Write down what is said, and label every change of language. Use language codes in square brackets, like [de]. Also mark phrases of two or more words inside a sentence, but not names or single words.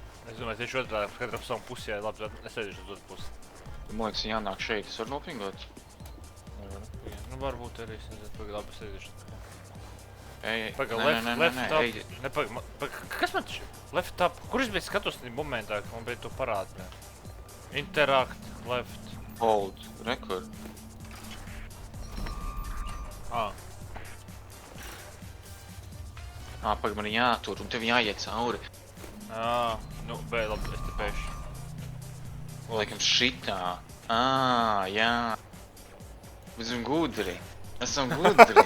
[lv] Es domāju, tieši otrādi, katram savam pusē, labi, es aiziešu uz otru pusi. Man liekas, jānāk šeit, es varu nopingot. Nu, varbūt arī, es nezinu, pagaid, labi, es aiziešu. Ej, Pagaid, [en] left top. [lv] Ne, pagaid, kas man taču? [en] Left top. [lv] Kur es biju skatos momentā, ka man bija to parādīt? [en] Interact, left. Hold, record. [lv] Pagaid, man jātur, un tev jāiet cauri. Nu, bet labi, es te pēšu. Laikam šitā. Jā. Mēs esam gudri. Esam gudri.